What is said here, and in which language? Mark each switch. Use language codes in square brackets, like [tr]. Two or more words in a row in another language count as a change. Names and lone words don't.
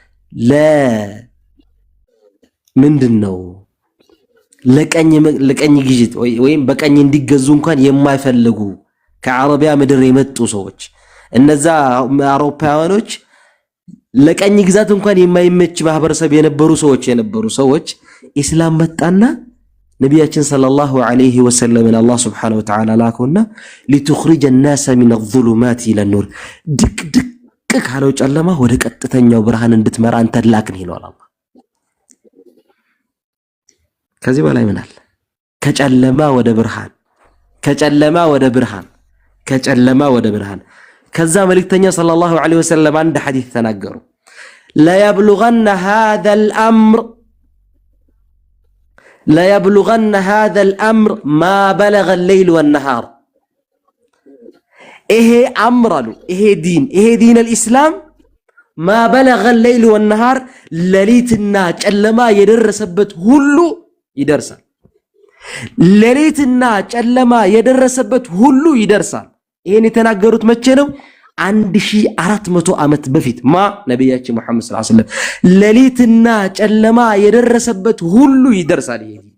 [am] ምንድነው ለቀኝ ግዥት ወይም በቀኝ እንዲገዙ እንኳን የማይፈልጉ ከአረቢያ ምድር የመጡ ሰዎች እነዛ አውሮፓውያኖች ለቀኝ ግዛት እንኳን የማይመች ማህበረሰብ የነበሩ ሰዎች ኢስላም መጣና ነብያችን [ar] صلى الله عليه وسلم [am] አላህ [ar] سبحانه وتعالى [am] ላከውና [ar] لتخرج الناس من الظلمات الى النور [am] ድቅድቅ ካለው ጨለማ ወደ ቀጥተኛው ብርሃን እንድትመራ አንተ ላክን ይላል አላህ። ከዚህ በላይ ምን አለ? ከጨለማ ወደ ብርሃን ከዛ መልእክተኛ [ar] صلى الله عليه وسلم [am] አንድ ሐዲስ ተናገሩ። [ar] لا يبلغن هذا الأمر ما بلغ الليل والنهار. [am] ይሄ አምራሉ ይሄ ዲን [ar] الإسلام ما بلغ الليل والنهار [am] ሌሊትና ጨለማ የደረሰበት ሁሉ ይደርሳል። ሌሊትና ጨለማ የደረሰበት ሁሉ ይደርሳል። ይሄን የተናገሩት መቼ ነው? 1400 ዓመት በፊት ነብያችን መሐመድ [ar] صلى الله عليه وسلم [am] ሌሊትና ጨለማ የደረሰበት ሁሉ ይደርሳል። ይሄ